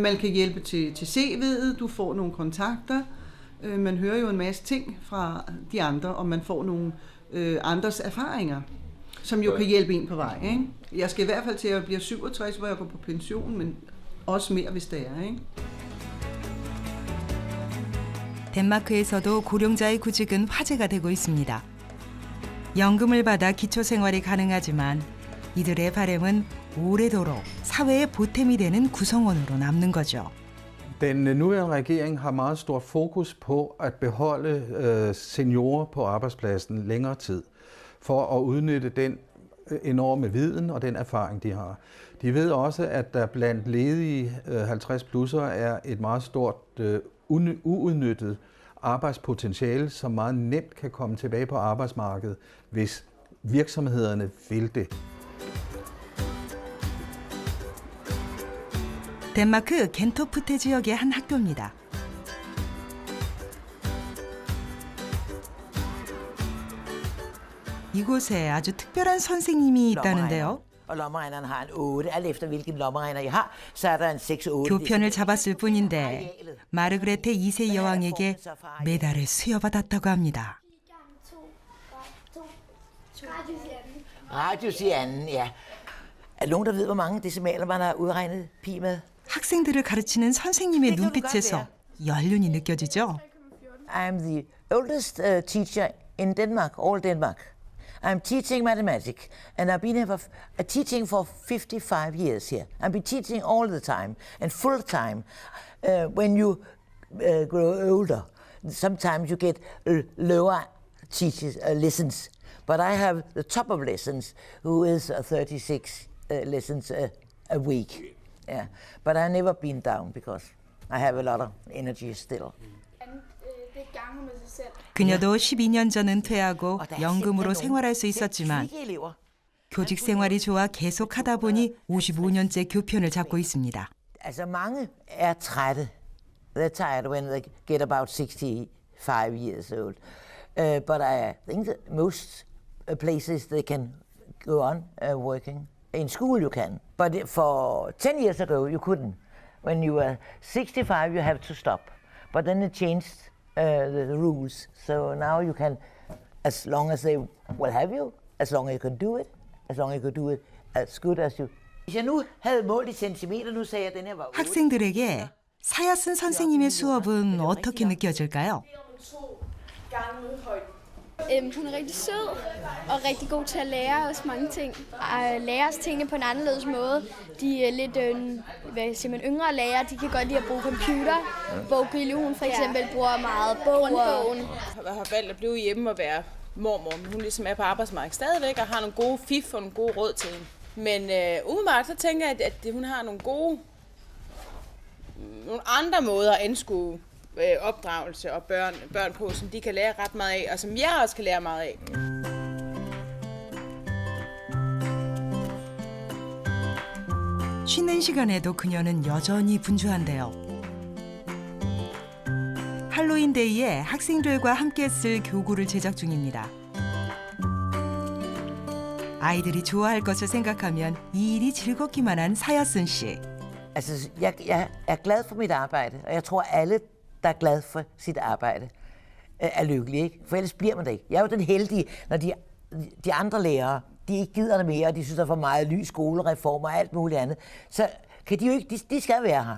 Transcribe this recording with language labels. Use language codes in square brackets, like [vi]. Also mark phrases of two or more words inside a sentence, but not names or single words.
[da] Man kan hjælpe til CV'et, du får nogle kontakter. Man hører jo en masse ting fra de andre, og man får nogle andres erfaringer, som jo kan hjælpe en på vej. Ikke? Jeg skal i hvert fald til at blive 67, hvor jeg går på pension, men også mere, hvis det er. Ikke? [ko] 덴마크에서도 고령자의 구직은 화제가 되고 있습니다. 연금을 받아 기초생활이 가능하지만 이들의 바람은 오래도록 사회의 보탬이 되는 구성원으로 남는 거죠. [da] Den nuværende regering har meget stor fokus på at beholde seniorer på arbejdspladsen længere tid, for at udnytte den enorme viden og den erfaring, de har. De ved også, at der blandt ledige 50-plusser er et meget stort uudnyttet arbejdspotentiale, som meget nemt kan komme tilbage på arbejdsmarkedet, hvis virksomhederne vil det. [ko] 덴마크 겐토프테 지역의 한 학교입니다. 이곳에 아주 특별한 선생님이 있다는데요. [da] Og lommeregneren har en 8. Alt efter hvilken lommeregner I har, så er der en 6-8. [ko] 교편을 잡았을 뿐인데 마르그레테 2세 여왕에게 메달을 수여받았다고 합니다. [da] Radius i anden, ja. Er der nogen, der ved, hvor mange decimaler man har udregnet pi med? [ko] 학생들을 가르치는 선생님의 눈빛에서 연륜이 느껴지죠. [en] I'm the oldest teacher in Denmark, all Denmark. I'm teaching mathematics, and I've been here teaching for 55 years here. I've been teaching all the time and full time. When you grow older, sometimes you get lower lessons. But I have the top of lessons, who is 36 lessons a week. Yeah, but I've never been down because I have a lot of energy still. [ko] 그녀도 12년 전 은퇴하고 연금으로 생활할 수 있었지만 교직 생활이 좋아 계속하다 보니 55년째 교편을 잡고 있습니다. [da] Altså mange er trætte. [en] They're tired when they get about 65 years old. But I think that most places they can go on working. In school you can, but for 10 years ago you couldn't. When you were 65 you have to stop. But then they changed the rules, so now you can, as long as they will have you, as long as you can do it, as long as you can do it as good as you. [da] Hvis jeg nu havde målt i centimeter, nu sagde jeg, at den her var 8. [ko] 학생들에게 사야슨 선생님의 수업은 어떻게 느껴질까요? [da] Hun er rigtig sød og rigtig god til at lære os mange ting. Lære os tingene på en anderledes måde. De er lidt yngre lærere, de kan godt lide at bruge computer. Bogille, hun for eksempel bruger meget bogen. Jeg har valgt at blive hjemme og være mormor, men hun ligesom er på arbejdsmarkedet stadigvæk og har nogle gode fif og nogle gode råd til hende. Men umiddelbart så tænker jeg, at hun har nogle andre måder at anskue opdragelse og børn på, som de kan lære ret meget af, og som jeg også kan lære meget af. [ko] 쉬는 시간에도 그녀는 여전히 분주한데요. 할로윈데이에 학생들과 함께 쓸 교구를 제작 중입니다. 아이들이 좋아할 것을 생각하면 이 일이 즐겁기만 한 사야슨 씨. [da] Altså, jeg er glad for mit arbejde, og jeg tror alle der er glad for sit arbejde, er lykkelig, ikke? For ellers bliver man det ikke. Jeg er jo den heldige, når de andre lærere, de ikke gider det mere, og de synes, der er for meget ny skolereform og alt muligt andet, så kan de jo ikke, de skal være her.